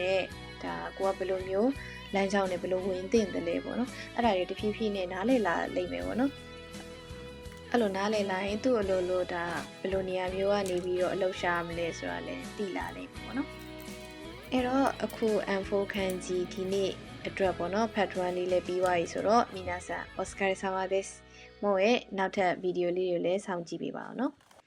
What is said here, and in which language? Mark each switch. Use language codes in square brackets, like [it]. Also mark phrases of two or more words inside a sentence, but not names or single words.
[my] နဲ့ဒါကိုကဘယ်လိုမျိုးလမ်းကြောင်းနဲ့ဘယ်လိုဝင်သင့်တယ်လဲပေါ့နော်အဲ့ဒါတွေတဖြည်းဖြည်းနဲ့နားလည်လာလိမ့်မယ်ပေါ့နော်အဲ့လိုနားလည်လာရင်သူ့အလိုလိုဒါဘယ်လိုနေရာမျိုးကနေပြီးတော့အလုပ်ရှာမလဲဆိုတာလည်းသိလာလိမ့်မယ်ပေါ့နော်အဲ့တော့အခု M4 ခန်းကြီးဒီနေ့အတွက်ပေါ့နော် part 1 လေးလည်းပြီးသွားပြီဆိုတော့ [ja] 皆さんお疲れ様です [my] မို့ရဲ့နောက်ထပ်ဗီဒီယိုလေးတွေလည်းစောင့်ကြည့်ပေးပါအောင်နော်